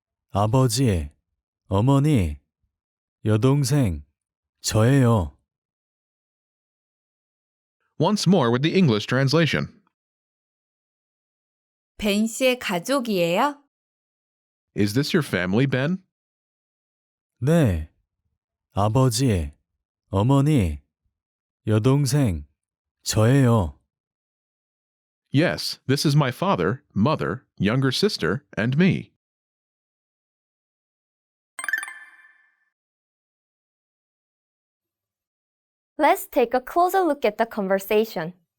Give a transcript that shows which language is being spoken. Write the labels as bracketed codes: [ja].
[ko] 아버지, 어머니, 여동생, 저예요. [en] Once more with the English translation. [ko] 벤 씨의 가족이에요? [en] Is this your family, Ben? [ko] 네. 아버지, 어머니, 여동생, 저예요. [en] Yes, this is my father, mother, younger sister, and me. Let's take a closer look at the conversation.